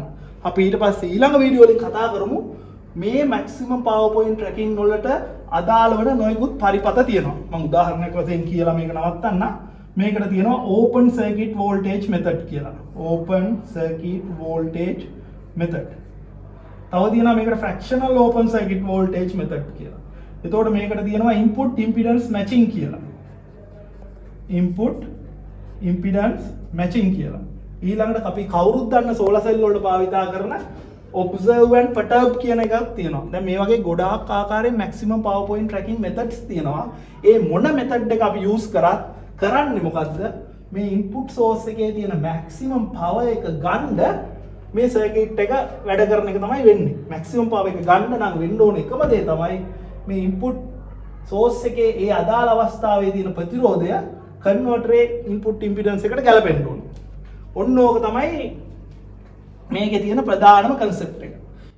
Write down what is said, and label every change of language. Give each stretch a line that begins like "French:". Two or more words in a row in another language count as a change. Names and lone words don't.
Sinhala: අපි ඊට පස්සේ ඊළඟ වීඩියෝ වලින් කතා කරමු මේ
English: maximum power point tracking
Sinhala: වලට අදාළ වෙන නොයෙකුත් පරිපථ තියෙනවා. මම උදාහරණයක් වශයෙන් කියලා මේක නවත්තන්න. මේකට තියෙනවා
English: open circuit voltage method
Sinhala: කියලා.
English: open circuit voltage method.
Sinhala: තව තියෙනවා මේකට
English: fractional open circuit voltage method
Sinhala: කියලා. එතකොට මේකට තියෙනවා
English: input impedance matching
Sinhala: කියලා.
English: input impedance matching කියලා.
Sinhala: ඊළඟට අපි කවුරුත් දන්න
English: solar cell
Sinhala: වලට භාවිතා කරන
English: observe and perturb
Sinhala: කියන එකක් තියෙනවා. දැන් මේ වගේ ගොඩාක් ආකාරයෙන්
English: maximum power point tracking methods
Sinhala: තියෙනවා. ඒ මොන method එක අපි use කරත් කරන්නේ මොකද්ද? මේ
English: input source
Sinhala: එකේ තියෙන
English: maximum power
Sinhala: එක ගන්න මේ circuit එක වැඩ කරන එක තමයි වෙන්නේ.
English: maximum power
Sinhala: එක ගන්න නම් වෙන්න ඕන එකම දේ තමයි මේ
English: input source
Sinhala: එකේ ඒ අදාළ අවස්ථාවේ තියෙන ප්‍රතිරෝධය
English: converter input impedance
Sinhala: එකට ගැලපෙන්න ඕන. ඔන්න ඕක තමයි මේකේ තියෙන ප්‍රධානම concept එක.